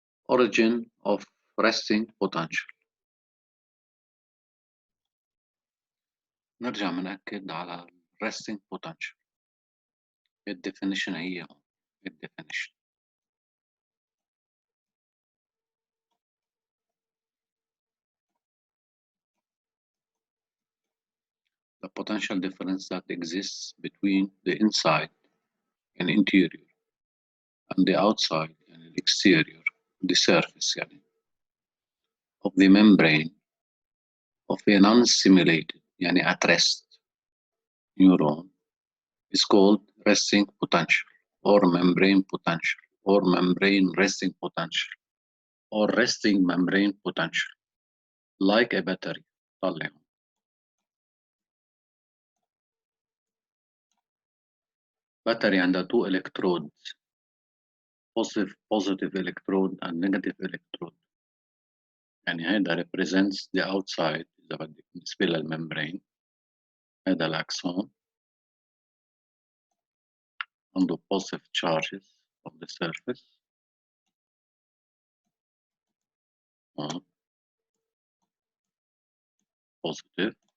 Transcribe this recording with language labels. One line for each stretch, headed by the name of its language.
English: origin of resting potential.
Arabic: نرجع بنأكد على resting potential. الديفينيشن هي هون. الديفينيشن.
English: The potential difference that exists between the inside and interior and the outside and the exterior, the surface
Arabic: يعني,
English: of the membrane of a non-stimulated يعني at rest neuron is called resting potential or membrane potential or membrane resting potential or resting membrane potential like a battery. طلع battery عندها two electrodes, positive electrode and negative electrode.
Arabic: يعني هذا
English: represents the outside
Arabic: إذا بدك بالنسبة للممبرين. هذا الأكسون عنده
English: positive charges of the surface. Positive.